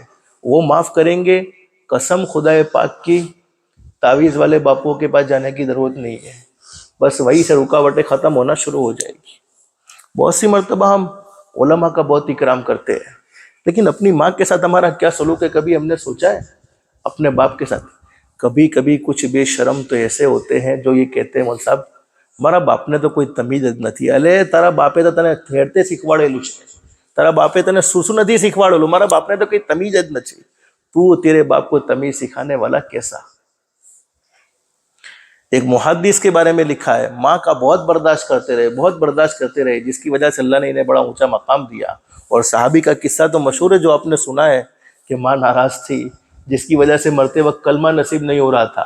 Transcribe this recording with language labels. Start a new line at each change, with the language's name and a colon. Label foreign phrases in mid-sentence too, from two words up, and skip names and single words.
Urdu: وہ معاف کریں گے، قسم خدا پاک کی، تعویذ والے باپوں کے پاس جانے کی ضرورت نہیں ہے، بس وہی سے رکاوٹیں ختم ہونا شروع ہو جائے گی. بہت سی مرتبہ ہم علماء کا بہت اکرام کرتے ہیں، لیکن اپنی ماں کے ساتھ ہمارا کیا سلوک ہے کبھی ہم نے سوچا ہے؟ اپنے باپ کے ساتھ کبھی کبھی کچھ بے شرم تو ایسے ہوتے ہیں جو یہ کہتے ہیں مول صاحب
Gujarati: મારા બાપને તો કોઈ તમીજ જ નથી. અલે તારા બાપે તો તને થેડતે શીખવાડેલું છે, તારા બાપે તને શું નથી શીખવાડેલું, મારા બાપને તો કોઈ તમીજ જ નથી.
Urdu: تو تیرے باپ کو تمیز سکھانے والا کیسا؟ ایک محدث کے بارے میں لکھا ہے ماں کا بہت برداشت کرتے رہے، بہت برداشت کرتے رہے، جس کی وجہ سے اللہ نے انہیں بڑا اونچا مقام دیا. اور صحابی کا قصہ تو مشہور ہے جو آپ نے سنا ہے کہ ماں ناراض تھی جس کی وجہ سے مرتے وقت کلمہ نصیب نہیں ہو رہا تھا.